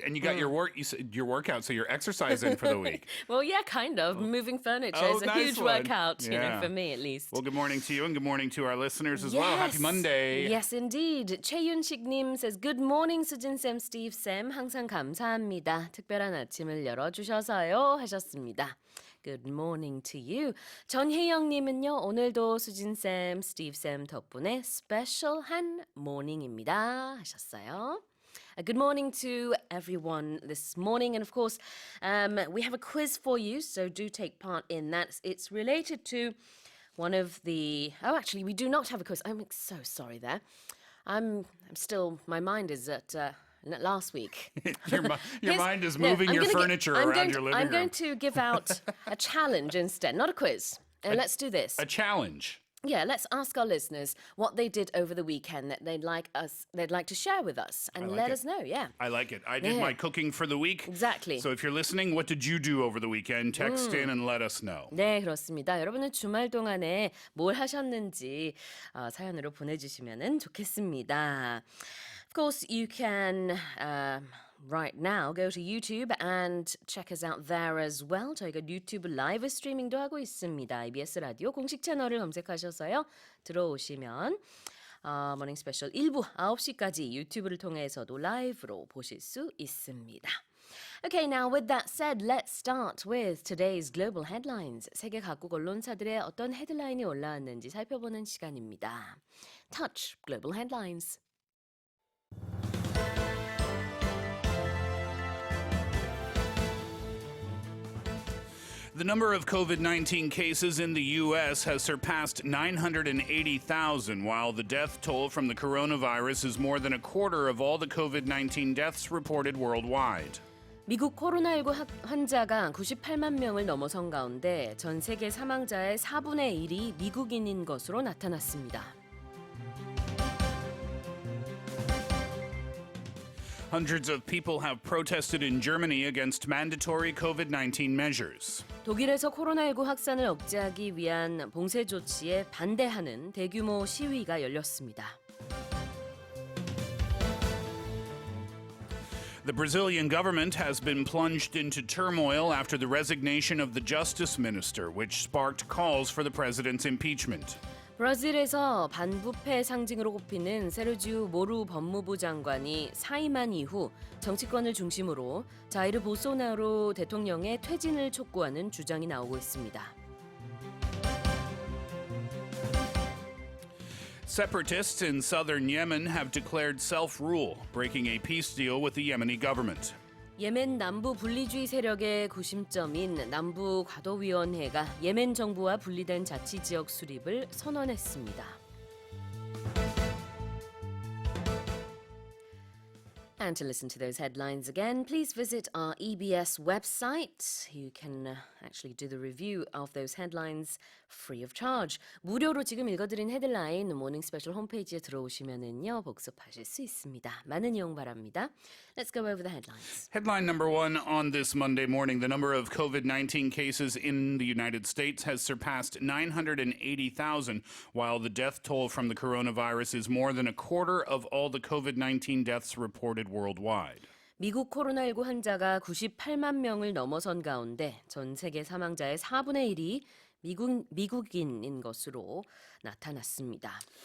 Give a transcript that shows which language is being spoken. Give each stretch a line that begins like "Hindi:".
English: And you got your workout, so you're exercising for the week. Well, yeah, kind of. Moving furniture is a nice huge one. workout, Yeah. for me at least. Well, good morning to you and good morning to our listeners as well. Happy Monday. Yes, indeed. 최윤식님 says, Good morning, 수진쌤, 스티브쌤.
Korean: 항상 감사합니다. 특별한 아침을 열어주셔서요. 하셨습니다.
English: Good morning to you.
Korean: 전혜영님은요. 오늘도 수진쌤, 스티브쌤 덕분에 스페셜한 모닝입니다. 하셨어요.
English: Good morning to everyone this morning. And of course, we have a quiz for you, so do take part in that. It's related to one of the... Oh, actually, we do not have a quiz. I'm so sorry there. I'm still... My mind is at... last week. Your mind is moving your furniture around your living room. I'm going to give out a challenge instead, not a quiz. Let's do this. A challenge. Yeah, let's ask our listeners what they did over the weekend that they'd like to share with us and let us know. Yeah. I like it. I did my cooking for the week. Exactly. So if you're listening, what did you do over the weekend? Text in and let us know.
Korean: 네, 그렇습니다. 여러분은 주말 동안에 뭘 하셨는지 사연으로 보내주시면 좋겠습니다.
English: Of course, you can right now go to YouTube and check us out there as well.
Korean: 저희가 유튜브 라이브 스트리밍도 하고 있습니다. EBS 라디오 공식 채널을 검색하셔서요. 들어오시면 모닝 스페셜 1부 9시까지 유튜브를 통해서도 라이브로 보실 수 있습니다.
English: Okay, now with that said, let's start with today's global headlines.
Korean: 세계 각국 언론사들의 어떤 헤드라인이 올라왔는지 살펴보는 시간입니다. Touch Global Headlines.
English: The number of COVID-19 cases in the U.S. has surpassed 980,000, while the death toll from the coronavirus is more than a quarter of all the COVID-19 deaths reported worldwide.
Korean: 미국 코로나19 환자가 98만 명을 넘어선 가운데 전 세계 사망자의 4분의 1이 미국인인 것으로 나타났습니다.
English: Hundreds of people have protested in Germany against mandatory COVID-19 measures.
Korean: 독일에서 코로나19 확산을 억제하기 위한 봉쇄 조치에 반대하는 대규모 시위가 열렸습니다.
English: The Brazilian government has been plunged into turmoil after the resignation of the justice minister, which sparked calls for the president's impeachment.
Korean: 브라질에서 반부패 상징으로 꼽히는 세르지우 모루 법무부 장관이 사임한 이후 정치권을 중심으로 자이르 보소나로 대통령의 퇴진을 촉구하는 주장이 나오고 있습니다.
English: Separatists in southern Yemen have declared self-rule, breaking a peace deal with the Yemeni government.
Korean: 예멘 남부 분리주의 세력의 구심점인 남부 과도위원회가 예멘 정부와 분리된 자치지역 수립을 선언했습니다.
English: And to listen to those headlines again, please visit our EBS website. You can actually do the review of those headlines free of charge.
Korean: 무료로 지금 읽어드린 헤드라인 모닝 스페셜 홈페이지에 들어오시면은요 복습하실 수 있습니다. 많은 이용 바랍니다.
English: Let's go over the headlines. Headline number one on this Monday morning. The number of COVID-19 cases in the United States has surpassed 980,000, while the death toll from the coronavirus is more than a quarter of all the COVID-19 deaths reported worldwide.
Korean: 미국 코로나19 환자가 98만 명을 넘어선 가운데 전 세계 사망자의 4분의 1이 미국인인 것으로 나타났습니다.